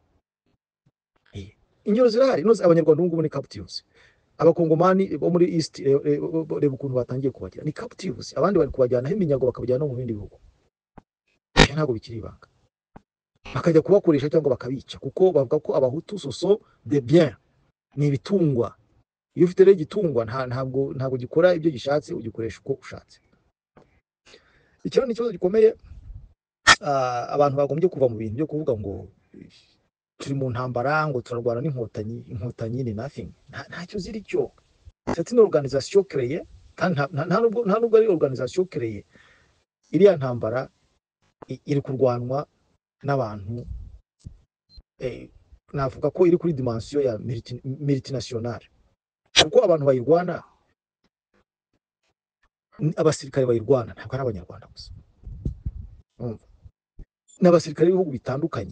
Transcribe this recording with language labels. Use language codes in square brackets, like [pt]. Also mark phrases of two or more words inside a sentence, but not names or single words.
[rw] Ingero zirahari, abanyarwanda ubu ni captives. Abakongomani bo muri East reba ukuntu batangiye kubagira ni captives, abandi bari kubajyana aho iminyago bakabajyana mu bindi bihugu. Ntabwo bikiri ibanga, bakajya kubakoresha cyangwa bakabica, kuko bavuga ko abahutu [fr] soso de bien [rw] ni ibitungwa. Iyo ufite rero igitungwa ntabwo gikora ibyo gishatse, ugikoresha uko ushatse. Icyo ni ikibazo gikomeye. Abantu bagombye kuva mu bintu byo kuvuga ngo turi mu ntambara, ngo turarwana n'inkotanyi ni nothing. Ntacyo ziri cyo. [fr] C'est une organisation créée, [rw] kandi nta nubwo ari [fr] organisation créée. [rw] Iriya ntambara iri kurwanwa n'abantu, navuga ko iri kuri dimension ya multinationale, kuko abantu bayirwana, abasirikare bayirwana ntabwo ari abanyarwanda gusa, n'abasirikare b'ibihugu bitandukanye.